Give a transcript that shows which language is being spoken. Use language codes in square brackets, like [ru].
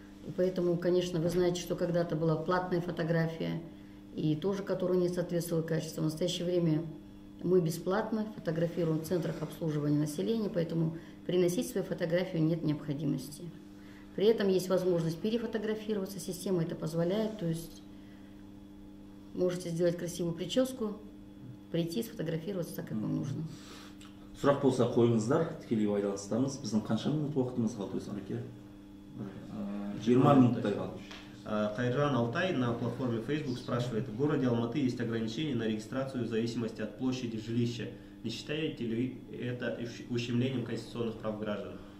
[ru] И поэтому, конечно, вы знаете, что когда-то была платная фотография, и тоже, которая не соответствовала качеству. В настоящее время мы бесплатно фотографируем в центрах обслуживания населения, поэтому приносить свою фотографию нет необходимости. При этом есть возможность перефотографироваться, система это позволяет, то есть можете сделать красивую прическу, прийти, сфотографироваться так, как вам нужно. [kk] Сұрақ болса қойыңыздар, тікелей байланыстамыз. Біздің қанша минут уақытымыз қалды өзі Алеке? 20 минуттай қалды. [ru] Хайран Алтай на платформе Facebook спрашивает, в городе Алматы есть ограничения на регистрацию в зависимости от площади жилища. Не считаете ли это ущемлением конституционных прав граждан?